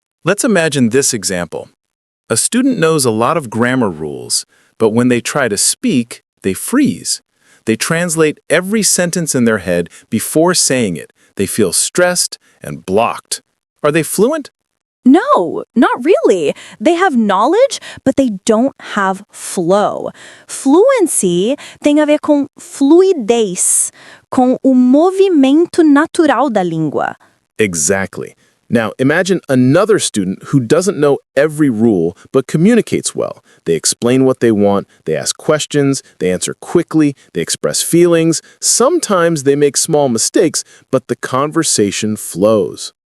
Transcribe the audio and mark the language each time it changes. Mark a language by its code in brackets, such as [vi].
[en] Let's imagine this example. A student knows a lot of grammar rules, but when they try to speak, they freeze. They translate every sentence in their head before saying it. They feel stressed and blocked. Are they fluent? No, not really. They have knowledge, but they don't have flow. [pt] Fluency tem a ver com fluidez, com o movimento natural da língua. [en] Exactly. Now, imagine another student who doesn't know every rule but communicates well. They explain what they want, they ask questions, they answer quickly, they express feelings. Sometimes they make small mistakes, but the conversation flows.